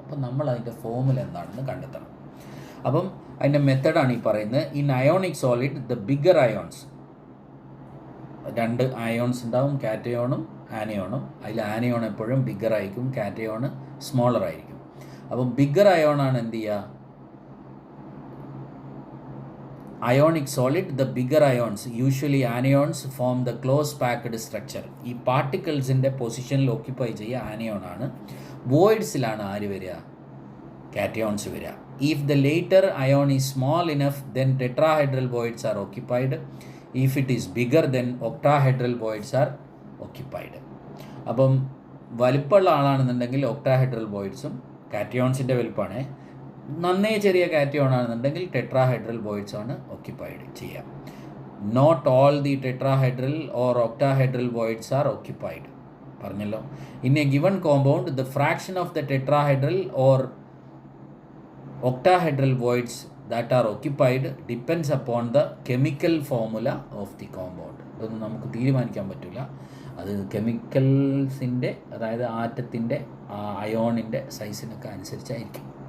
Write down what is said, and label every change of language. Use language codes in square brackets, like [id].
[ml] അപ്പം നമ്മൾ അതിൻ്റെ ഫോമുല എന്താണെന്ന് കണ്ടെത്തണം. അപ്പം അതിൻ്റെ മെത്തഡാണ് ഈ പറയുന്നത്. [en] in ionic solid the bigger ions, [ml] 2 ions ഉണ്ടാവും, കാറ്റയോണും ആനയോണും. അതിൽ ആനയോൺ എപ്പോഴും ബിഗർ ആയിരിക്കും, കാറ്റയോൺ സ്മോളർ ആയിരിക്കും. അപ്പം ബിഗർ അയോണാണ് എന്ത് ചെയ്യുക, [en] ionic solid, the bigger ions, usually anions, form the close packed structure. [ml] ഈ പാർട്ടിക്കിൾസിൻ്റെ പൊസിഷനിൽ ഓക്യുപ്പൈ ചെയ്യുക ആനയോൺ ആണ്. വോയിഡ്സിലാണ് ആര് വരിക, കാറ്റയോൺസ് വരിക. [en] If the later ion is small enough then tetrahedral voids are occupied. If it is bigger then octahedral voids are occupied. [ml] അപ്പം വലിപ്പമുള്ള ആളാണെന്നുണ്ടെങ്കിൽ octahedral വോയിഡ്സും, കാറ്റയോൺസിൻ്റെ വലിപ്പമാണ്. നന്നേ ചെറിയ കാറ്റയോൺ ആണെന്നുണ്ടെങ്കിൽ ടെട്രാഹെഡ്രൽ വോയിഡ്സ് ആണ് ഓക്യുപ്പൈഡ് ചെയ്യുക. [en] Not all the tetrahedral or octahedral voids are occupied. [ml] പറഞ്ഞല്ലോ. [en] In a given compound the fraction of the tetrahedral or octahedral voids that are occupied depends upon the chemical formula of the compound. [ml] ഇതൊന്നും നമുക്ക് തീരുമാനിക്കാൻ പറ്റില്ല. അത് കെമിക്കൽസിൻ്റെ, അതായത് ആറ്റത്തിൻ്റെ അയോണിൻ്റെ സൈസിനൊക്കെ അനുസരിച്ചായിരിക്കും.